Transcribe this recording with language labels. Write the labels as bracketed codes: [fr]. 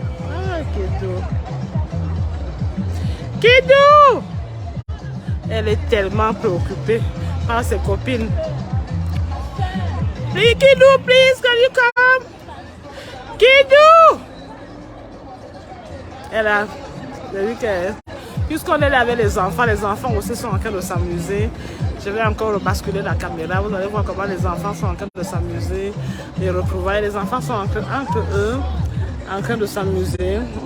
[fr] Ah, Kidou! Elle est tellement préoccupée par ses copines. [en] Kidou, please, can you come? [fr] Kidou! Elle a vu que, puisqu'on est là avec les enfants aussi sont en train de s'amuser. Je vais encore basculer la caméra. Vous allez voir comment les enfants sont en train de s'amuser. Les retrouvailles, les enfants sont entre eux en train de s'amuser.